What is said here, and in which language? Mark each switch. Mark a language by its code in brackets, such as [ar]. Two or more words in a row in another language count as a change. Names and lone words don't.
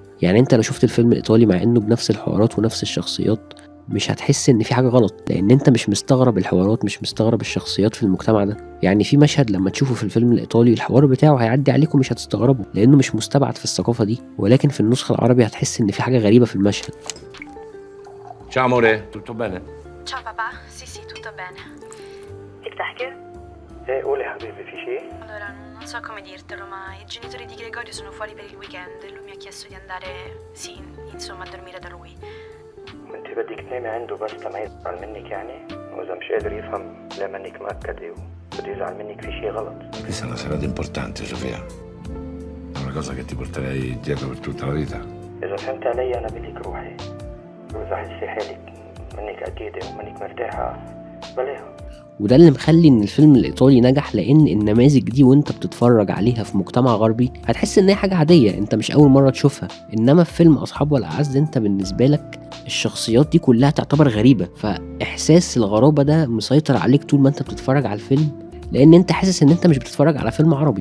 [ar] يعني انت لو شفت الفيلم الايطالي مع انه بنفس الحوارات ونفس الشخصيات مش هتحس ان في حاجه غلط، لان انت مش مستغرب الحوارات، مش مستغرب الشخصيات في المجتمع ده. يعني في مشهد لما تشوفه في الفيلم الايطالي الحوار بتاعه هيعدي عليكم مش هتستغربوا لانه مش مستبعد في الثقافه دي، ولكن في النسخه العربي هتحس ان في حاجه غريبه في المشهد. [it] Ciao amore, tutto bene? Ciao papà, sì, tutto bene. [ar] فيك تحكي؟ ايه قولي يا حبيبي، في شيء؟ [it] Allora, non so come dirtelo, ma i genitori di Gregorio sono fuori per il weekend e lui mi ha chiesto di andare, sì, insomma, a dormire da lui. [ar] وانت بدك تنامي عنده بس لما يزعل منك يعني؟ واذا مش قادر يفهم ليه منك مأكدة وبده يزعل منك في شيء غلط. [it] Questa è una serata importante, Sofia. È una cosa che ti porterei dietro per tutta la vita. [ar] إذا فهمت علي أنا بدك روحي، وإذا حسي حالك منك أكيدة ومنك مرتاحة بلاها. وده اللي مخلي ان الفيلم الايطالي نجح، لان النماذج دي وانت بتتفرج عليها في مجتمع غربي هتحس ان هي حاجه عاديه، انت مش اول مره تشوفها. انما في فيلم اصحاب ولا اعز انت بالنسبه لك الشخصيات دي كلها تعتبر غريبه، فاحساس الغرابه ده مسيطر عليك طول ما انت بتتفرج على الفيلم، لان انت حاسس ان انت مش بتتفرج على فيلم عربي.